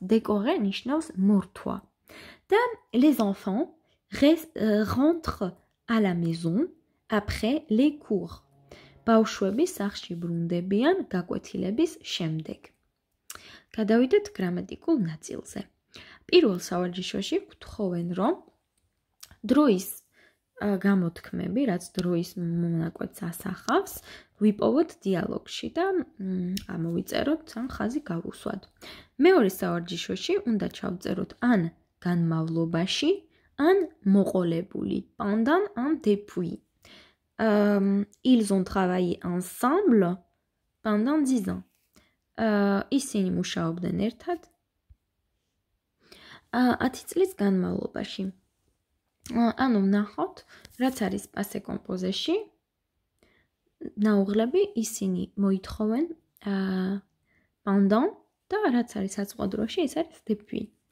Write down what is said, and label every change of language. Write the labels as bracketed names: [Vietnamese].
[Georgian] Décorer ნიშნავს მორთვა. და [French] les enfants rentrent à la maison après les cours. [Georgian] ბავშვები სახლში ბრუნდებიან გაკვეთილების შემდეგ. გადავიდეთ გრამატიკულ ნაწილზე. პირველ სავარჯიშოში გვთხოვენ, რომ დროის გამოთქმები, რაც დროის მონაკვეთს ასახავს, ვიპოვოთ დიალოგში და ამოვიწეროთ ან ხაზი გავუსვათ. მეორე სავარჯიშოში უნდა ჩავწეროთ ან განმავლობაში, ან მოყოლებული, pendant ან depuis. [French] Ils ont travaillé ensemble pendant 10 ans. [Georgian] ისინი მუშაობდნენ ერთად 10 წლის განმავლობაში. ანუ ვნახოთ, რაც არის passé composé-ში, ნაუღლები ისინი მოითხოვენ pendant და რაც არის საწყო დროში, ის არის depuis.